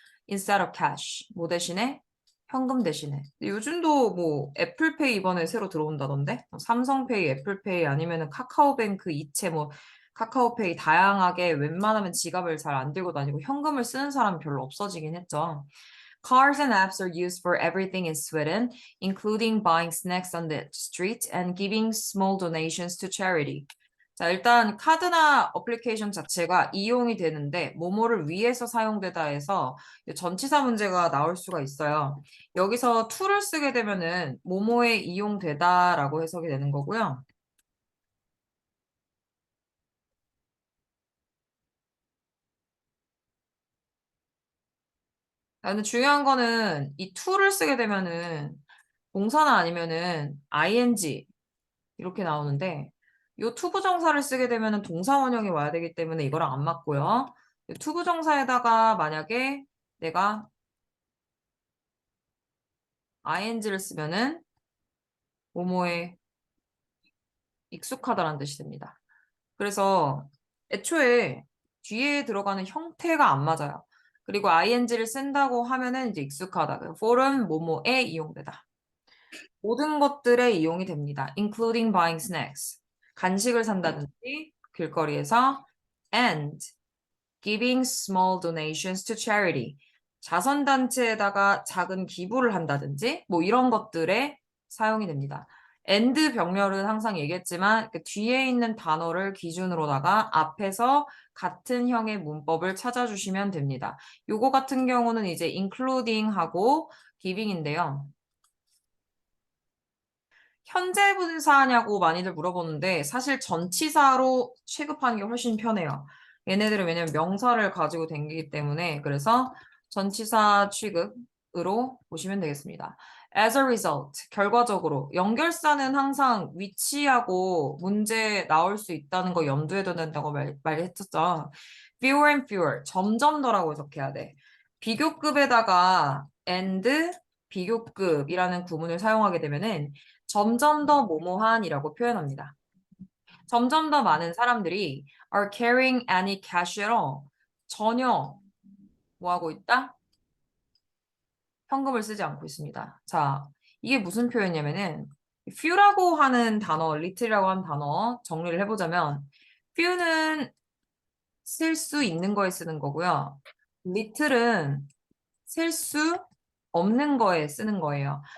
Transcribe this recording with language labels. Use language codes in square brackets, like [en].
[en] Instead of cash. [ko] 뭐 대신에? 현금 대신에. 근데 요즘도 뭐 애플페이 이번에 새로 들어온다던데? 뭐 삼성페이, 애플페이 아니면은 카카오뱅크 이체 뭐 카카오페이 다양하게 웬만하면 지갑을 잘 안 들고 다니고 현금을 쓰는 사람이 별로 없어지긴 했죠. [en] Cars and apps are used for everything in Sweden, including buying snacks on the street and giving small donations to charity. [ko] 자, 일단 카드나 어플리케이션 자체가 이용이 되는데 뭐뭐를 위해서 사용되다 해서 전치사 문제가 나올 수가 있어요. 여기서 to를 쓰게 되면은 뭐뭐에 이용되다라고 해석이 되는 거고요. 근데 중요한 거는 이 to를 쓰게 되면은 동사나 아니면은 ing 이렇게 나오는데 요 투부정사를 쓰게 되면은 동사 원형이 와야 되기 때문에 이거랑 안 맞고요. 투부정사에다가 만약에 내가 ing를 쓰면은 뭐뭐에 익숙하다라는 뜻이 됩니다. 그래서 애초에 뒤에 들어가는 형태가 안 맞아요. 그리고 ing를 쓴다고 하면은 이제 익숙하다. for은 뭐뭐에 이용되다. 모든 것들에 이용이 됩니다. [en] including buying snacks. [ko] 간식을 산다든지 길거리에서 [en] and giving small donations to charity. [ko] 자선단체에다가 작은 기부를 한다든지 뭐 이런 것들에 사용이 됩니다. and 병렬은 항상 얘기했지만 그 뒤에 있는 단어를 기준으로다가 앞에서 같은 형의 문법을 찾아주시면 됩니다. 요거 같은 경우는 이제 including하고 giving인데요. 현재 분사냐고 많이들 물어보는데 사실 전치사로 취급하는 게 훨씬 편해요. 얘네들은 왜냐면 명사를 가지고 댕기기 때문에 그래서 전치사 취급으로 보시면 되겠습니다. [en] As a result, [ko] 결과적으로 연결사는 항상 위치하고 문제 나올 수 있다는 거 염두에 둬야 된다고 말했었죠. [en] Fewer and fewer, [ko] 점점 더라고 해석해야 돼. 비교급에다가 and 비교급이라는 구문을 사용하게 되면은 점점 더 뭐뭐한이라고 표현합니다. 점점 더 많은 사람들이 [en] are carrying any cash at all. [ko] 전혀 뭐 하고 있다? 현금을 쓰지 않고 있습니다. 자, 이게 무슨 표현이냐면은 few라고 하는 단어, little이라고 하는 단어 정리를 해보자면 few는 쓸 수 있는 거에 쓰는 거고요. little은 쓸 수 없는 거에 쓰는 거예요.